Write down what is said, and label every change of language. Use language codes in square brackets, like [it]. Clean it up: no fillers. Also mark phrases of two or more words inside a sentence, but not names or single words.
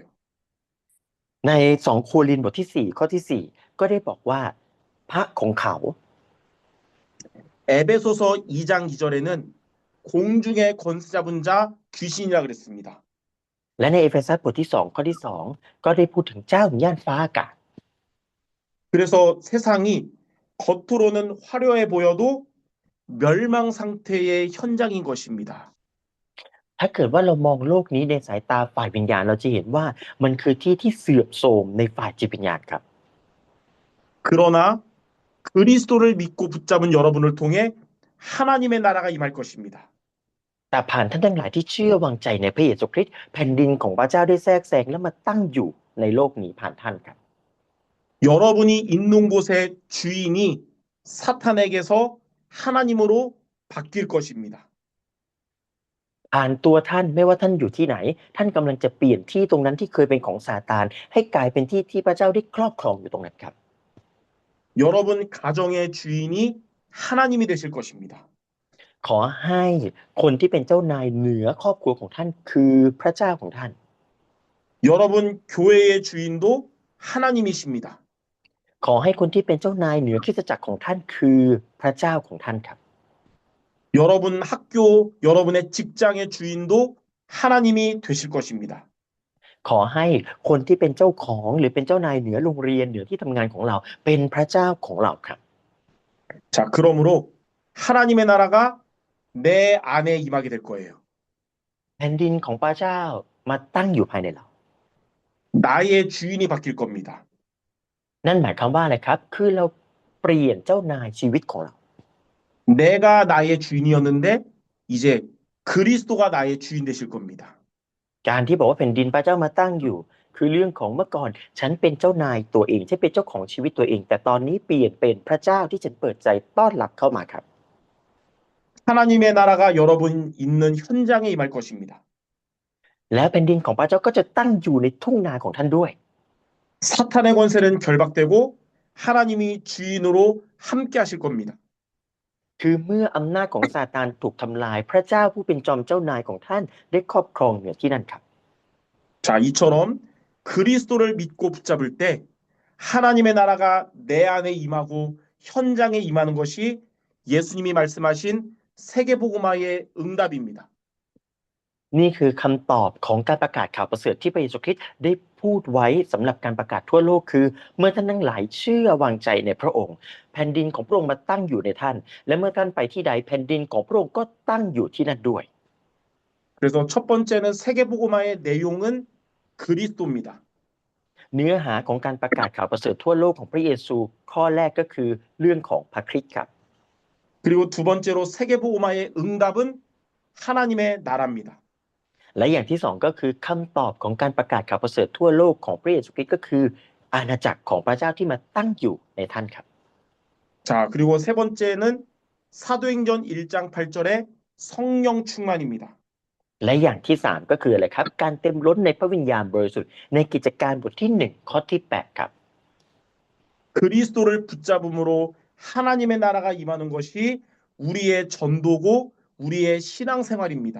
[th] ใน2โครินธ์บทที่4ข้อที่4ก็ได้บอกว่าพระของเขา [ko] 에베소서 2장 2절에는 공중의 권세 잡은 자 귀신이라 그랬습니다. [th] และในเอเฟซัสบทที่2ข้อที่2ก็ได้พูดถึงเจ้าของย่านฟ้าอากาศ [ko] 그래서 세상이 겉으로는 화려해 보여도 멸망 상태의 현장인 것입니다. [th] ถ้าเกิดว่าเรามองโลกนี้ในสายตาฝ่ายวิญญาณเราจะเห็นว่ามันคือที่ที่เสื่อมโทรมในฝ่ายจิตวิญญาณครับ [ko] 그러나 그리스도를 믿고 붙잡은 여러분을 통해 하나님의 나라가 임할 것입니다. [th] แต่ผ่านท่านทั้งหลายที่เชื่อวางใจในพระเยซูคริสต์แผ่นดินของพระเจ้าได้แทรกแซงและมาตั้งอยู่ในโลกนี้ผ่านท่านครับ [ko] 여러분이 있는 곳의 주인이 사탄에게서 하나님으로 바뀔 것입니다. [th] ผ่านตัวท่านไม่ว่าท่านอยู่ที่ไหน ท่านกำลังจะเปลี่ยนที่ตรงนั้นที่เคยเป็นของซาตานให้กลายเป็นที่ที่พระเจ้าได้ครอบครองอยู่ตรงนั้นครับ [ko] 여러분 가정의 주인이 하나님이 되실 것입니다. [th] ขอให้คนที่เป็นเจ้านายเหนือครอบครัวของท่านคือพระเจ้าของท่าน [ko] 여러분 교회의 주인도 하나님이십니다. [th] ขอให้คนที่เป็นเจ้านายเหนือคริสตจักรของท่านคือพระเจ้าของท่านครับ [ko] 여러분 학교, 여러분의 직장의 주인도 하나님이 되실 것입니다. [th] ขอให้คนที่เป็นเจ้าของหรือเป็นเจ้านายเหนือโรงเรียนเหนือที่ทำงานของเราเป็นพระเจ้าของเราครับ [ko] 자, 그러므로 하나님의 나라가 내 안에 임하게 될 거예요. [th] แผ่นดินของพระเจ้ามาตั้งอยู่ภายในเรา [ko] 나의 주인이 바뀔 겁니다. [th] นั่นหมายความว่าอะไรครับ คือเราเปลี่ยนเจ้านายชีวิตของเรา [ko] 내가 나의 주인이었는데 이제 그리스도가 나의 주인 되실 겁니다. [th] การที่บอกว่าแผ่นดินพระเจ้ามาตั้งอยู่ คือเรื่องของเมื่อก่อนฉันเป็นเจ้านายตัวเองฉันเป็นเจ้าของชีวิตตัวเอง แต่ตอนนี้เปลี่ยนเป็นพระเจ้าที่ฉันเปิดใจต้อนรับเข้ามาครับ [ko] 하나님의 나라가 여러분 있는 현장에 임할 것입니다. [th] แล้วแผ่นดินของพระเจ้าก็จะตั้งอยู่ในทุ่งนาของท่านด้วย [ko] 사탄의 권세는 결박되고 하나님이 주인으로 함께 하실 겁니다. [th] คือเมื่ออำนาจของซาตานถูกทำลายพระเจ้าผู้เป็นจอมเจ้านายของท่านได้ครอบครองเหนือที่นั่นครับ [ko] 자, 이처럼 그리스도를 믿고 붙잡을 때 하나님의 나라가 내 안에 임하고 현장에 임하는 것이 예수님이 말씀하신 세계복음화의 응답입니다. [th] นี่คือคำตอบของการประกาศข่าวประเสริฐที่พระเยซูคริสต์ได้พูดไว้สำหรับการประกาศทั่วโลกคือเมื่อท่านทั้งหลายเชื่อวางใจในพระองค์แผ่นดินของพระองค์มาตั้งอยู่ในท่านและเมื่อท่านไปที่ใดแผ่นดินของพระองค์ก็ตั้งอยู่ที่นั่นด้วย [ko] 그래서 첫 번째는 세계복음화의 내용은 그리스도입니다. [th] เนื้อหาของการประกาศข่าวประเสริฐทั่วโลกของพระเยซูข้อแรกก็คือเรื่องของพระคริสต์ครับ [ko] 그리고 두 번째로 세계복음화의 응답은 하나님의 나라입니다. [th] และอย่างที่สองก็คือคำตอบของการประกาศข่าวประเสริฐทั่วโลกของพระเยซูคริสต์ก็คืออาณาจักรของพระเจ้าที่มาตั้งอยู่ในท่านครับ [ko] 자, 그리고 세 번째는 사도행전 1장 8절의 성령 충만입니다. [th] และอย่างที่สามก็คืออะไรครับการเต็มล้นในพระวิญญาณบริสุทธิ์ในกิจการบทที่1ข้อที่8ครับ [ko] 그리스도를 붙잡음으로 하나님의 나라가 임하는 것이 우리의 전도고 우리의 신앙생활입니다.